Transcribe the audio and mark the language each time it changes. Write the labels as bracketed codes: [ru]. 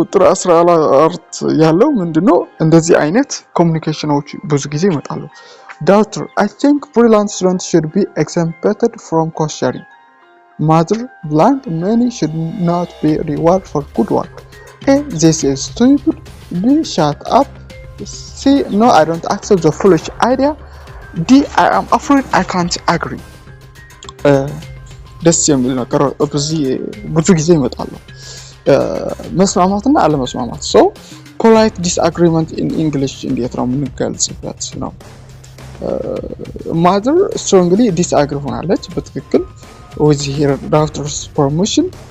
[am] 14 ያለው ምንድነው እንደዚህ አይነት ኮሙኒኬሽኖች ብዙ ጊዜ ይመጣሉ [en] Daughter, I think brilliant students should be exempted from cost sharing. Mother, blank money should not be reward for good work. A, this is stupid. B, shut up. C, no, I don't accept the foolish idea. D, I am afraid I can't agree. [am] ደስ የሚል ነገር ብዙ ጊዜ ይመጣሉ መስማማትና አለመስማማት [en] so polite disagreement in English [am] እንዴት ነው የምንገልጽበት ነው [en] mother strongly disagree [am] ሆናለች በትክክል [en] with her daughter's permission